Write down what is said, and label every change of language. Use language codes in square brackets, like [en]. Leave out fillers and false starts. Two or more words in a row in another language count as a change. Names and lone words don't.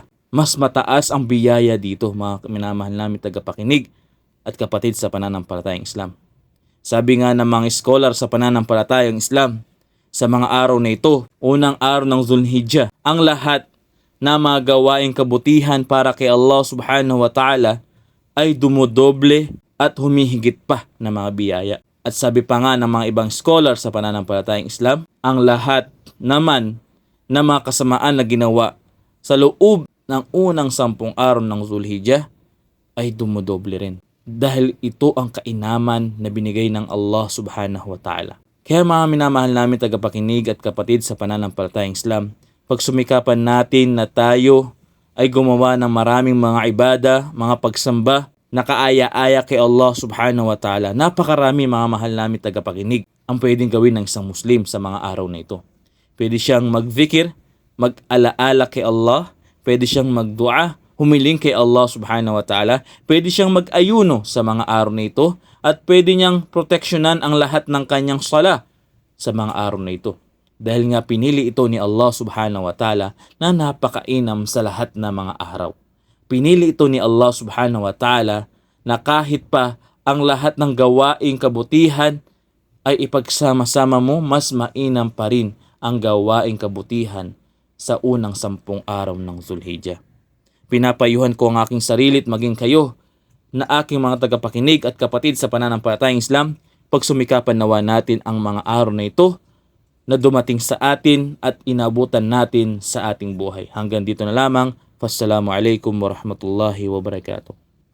[tl] Mas mataas ang biyaya dito mga minamahal namin tagapakinig at kapatid sa pananampalatayang Islam. Sabi nga ng mga scholar sa pananampalatayang Islam, sa mga araw na ito, unang araw ng Zulhijjah, ang lahat na mga gawaing kabutihan para kay Allah [ar] سبحانه وتعالى [tl] ay dumodoble at humihigit pa na mga biyaya. At sabi pa nga ng mga ibang scholar sa pananampalatayang Islam, ang lahat naman na mga kasamaan na ginawa sa loob ng unang 10 araw ng Zulhijjah ay dumodoble rin. Dahil ito ang kainaman na binigay ng Allah [ar] سبحانه وتعالى. [tl] Kaya mga minamahal namin tagapakinig at kapatid sa pananampalatayang Islam, pagsumikapan natin na tayo ay gumawa ng maraming mga ibada, mga pagsamba, na kaaya-aya kay Allah [ar] سبحانه وتعالى. [tl] Napakarami mga mahal namin tagapakinig ang pwedeng gawin ng isang Muslim sa mga araw na ito. Pwede siyang magzikir, mag-alaala kay Allah, pwede siyang magdua, humiling kay Allah [ar] سبحانه وتعالى, [tl] pwede siyang mag-ayuno sa mga araw na ito, at pwede niyang proteksyonan ang lahat ng kanyang sala sa mga araw na ito. Dahil nga pinili ito ni Allah [ar] سبحانه وتعالى [tl] na napakainam sa lahat ng mga araw. Pinili ito ni Allah [ar] سبحانه وتعالى [tl] na kahit pa ang lahat ng gawaing kabutihan ay ipagsama-sama mo, mas mainam pa rin ang gawaing kabutihan sa unang 10 araw ng Zulhijjah. Pinapayuhan ko ang aking sarili at maging kayo na aking mga tagapakinig at kapatid sa pananampalatayang Islam, pagsumikapan nawa natin ang mga araw na ito na dumating sa atin at inabutan natin sa ating buhay. Hanggang dito na lamang. [ar] والسلام عليكم ورحمة الله وبركاته.